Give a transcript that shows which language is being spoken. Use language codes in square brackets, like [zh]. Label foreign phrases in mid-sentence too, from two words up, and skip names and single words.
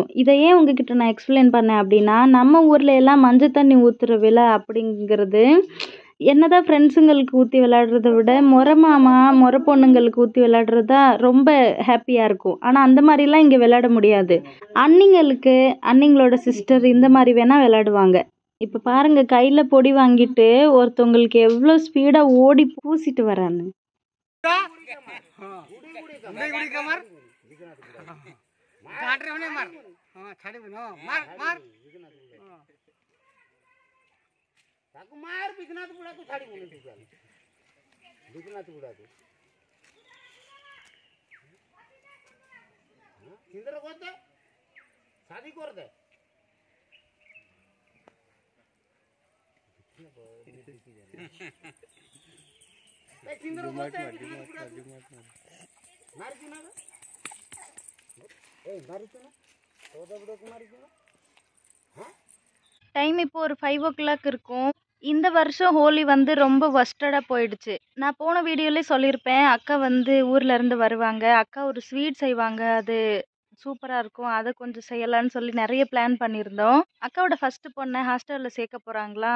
[ta] இதையே உங்ககிட்ட நான் எக்ஸ்பிளைன் பண்ணேன் அப்படின்னா, நம்ம ஊரில் எல்லாம் மஞ்சள் தண்ணி ஊற்றுற விழா அப்படிங்கிறது என்னதான் ஃப்ரெண்ட்ஸுங்களுக்கு ஊற்றி விளையாடுறத விட முறை மாமா முறை பொண்ணுங்களுக்கு ஊற்றி விளையாடுறது தான் ரொம்ப ஹாப்பியாக இருக்கும். ஆனால் அந்த மாதிரிலாம் இங்கே விளையாட முடியாது. அண்ணிங்களோட சிஸ்டர் இந்த மாதிரி வேணால் விளையாடுவாங்க. இப்போ பாருங்கள், கையில் பொடி வாங்கிட்டு ஒருத்தவங்களுக்கு எவ்வளோ ஸ்பீடாக ஓடி பூசிட்டு வரான்னு. [or] ତାକୁ ମାର ବିଘ୍ନାଥ ବୁଢ଼ାକୁ ଛାଡ଼ିବୁନି ବିଘ୍ନାଥ ବୁଢ଼ାକୁ ସିନ୍ଦୁର କରିଦେ ଶାଦି କରିଦେ ସିନ୍ଦୁର କରିଦେ ମାରିଛୁ ନା ମାରିଛୁ ନା ତୋଦ ବୁଢ଼ାକୁ ମାରିଛୁ ନା ହଁ [ta] டைம் இப்போ ஒரு 5:00 இருக்கும். இந்த வருஷம் ஹோலி வந்து ரொம்ப வொர்ஸ்டடா போயிடுச்சு. நான் போன வீடியோலயே சொல்லியிருப்பேன். அக்கா வந்து ஊர்ல இருந்து வருவாங்க. அக்கா ஒரு ஸ்வீட் செய்வாங்க. அது சூப்பரா இருக்கும். அத கொஞ்சம் செய்யலான்னு சொல்லி நெறைய பிளான் பண்ணியிருந்தோம். அக்காவோட ஃபர்ஸ்ட் பொண்ண ஹாஸ்டல்ல சேர்க்க போறாங்களாம்.